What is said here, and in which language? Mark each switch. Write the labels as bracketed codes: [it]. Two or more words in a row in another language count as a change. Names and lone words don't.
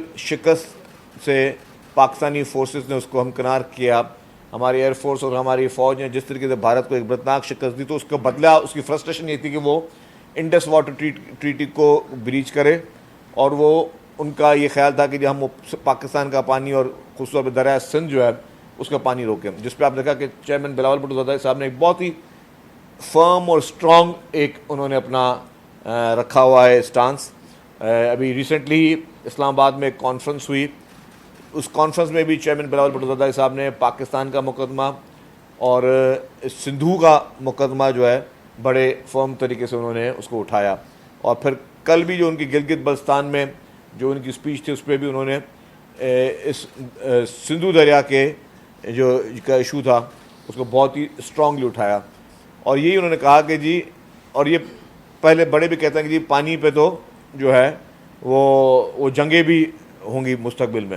[ur] شکست سے پاکستانی فورسز نے اس کو ہمکنار کیا، ہماری ایئرفورس اور ہماری فوج نے جس طریقے سے بھارت کو ایک بدناک شکست دی، تو اس کا بدلہ، اس کی فرسٹریشن یہ تھی کہ وہ [en] Indus Water Treaty [ur] کو بریچ کرے، اور وہ ان کا یہ خیال تھا کہ جب ہم پاکستان کا پانی اور خصوص پر دریا سندھ جو ہے اس کا پانی روکیں، جس پر آپ دیکھا کہ چیئرمین بلاول بھٹو زرداری صاحب نے ایک بہت ہی فرم اور سٹرانگ ایک انہوں نے اپنا رکھا ہوا ہے سٹانس. ابھی ریسنٹلی ہی اسلام آباد میں ایک کانفرنس ہوئی، اس کانفرنس میں بھی چیئرمین بلاول بھٹو زرداری صاحب نے پاکستان کا مقدمہ اور سندھو کا مقدمہ جو ہے بڑے فرم طریقے سے انہوں نے اس کو اٹھایا. اور پھر کل بھی جو ان کی گلگت بلتستان میں جو ان کی سپیچ تھی اس پر بھی انہوں نے اس سندھو دریا کے جو کا ایشو تھا اس کو بہت ہی سٹرانگلی اٹھایا، اور یہی انہوں نے کہا کہ جی، اور یہ پہلے بڑے بھی کہتے ہیں کہ جی پانی پہ تو جو ہے وہ جنگیں بھی ہوں گی مستقبل میں.